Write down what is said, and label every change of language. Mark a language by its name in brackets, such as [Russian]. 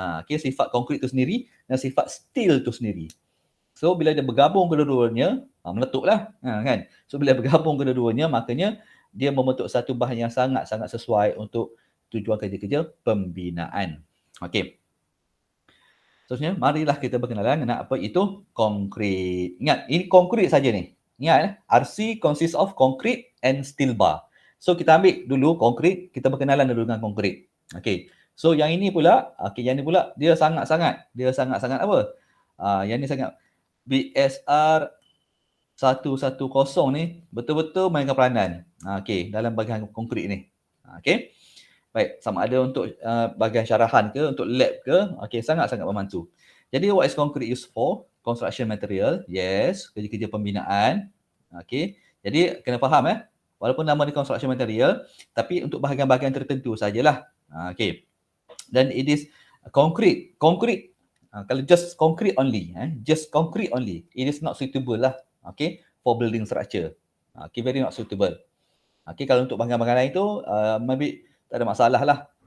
[Malay] Sifat konkrit tu sendiri dan sifat steel tu sendiri. So bila dia bergabung kedua-duanya, meletuplah kan. So bila bergabung kedua-duanya, makanya dia membentuk satu bahan yang sangat-sangat sesuai untuk tujuan kerja-kerja pembinaan. Okey. Seterusnya, marilah kita berkenalan dengan apa itu konkrit. Ingat, ini konkrit saja ni. [English] Ingat, RC consists of concrete and steel bar. [Malay] So kita ambil dulu konkrit, kita berkenalan dulu dengan konkrit. Okey. So yang ini pula, dia sangat-sangat apa? Yang ni sangat BSR 110 ni betul-betul mainkan peranan. Dalam bahagian konkrit ni. Okey. Baik, sama ada untuk bahagian syarahan ke, untuk lab ke, sangat-sangat membantu. [English] Jadi what is concrete used for? Construction material, yes, [Malay] kerja-kerja pembinaan. Jadi kena faham walaupun nama dia construction material, tapi untuk bahagian-bahagian tertentu sajalah. [English] Dan it is concrete. Kalau just concrete only, it is not suitable lah, for building structure. Very not suitable. [Malay] Kalau untuk bahagian-bahagian lain tu, maybe tak ada masalah lah.